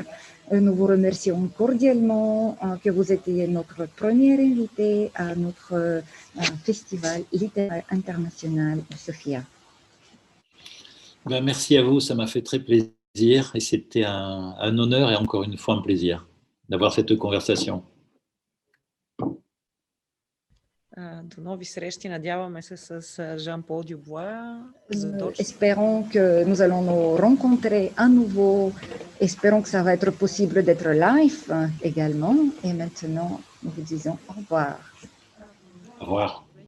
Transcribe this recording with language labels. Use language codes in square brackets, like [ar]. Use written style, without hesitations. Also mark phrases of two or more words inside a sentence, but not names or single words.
[fr] Nous vous remercions cordialement que vous étiez notre première invité à notre festival littéraire international de Sofia. Ben, merci à vous, ça m'a fait très plaisir et c'était un honneur et encore une fois un plaisir d'avoir cette conversation. [bg] До нови срещи, надяваме се с Жан-Пол Дюбуа. [fr] Espérons que nous allons nous rencontrer à nouveau. Espérons que ça va être possible d'être live également. Et maintenant, nous vous disons au revoir. Au revoir.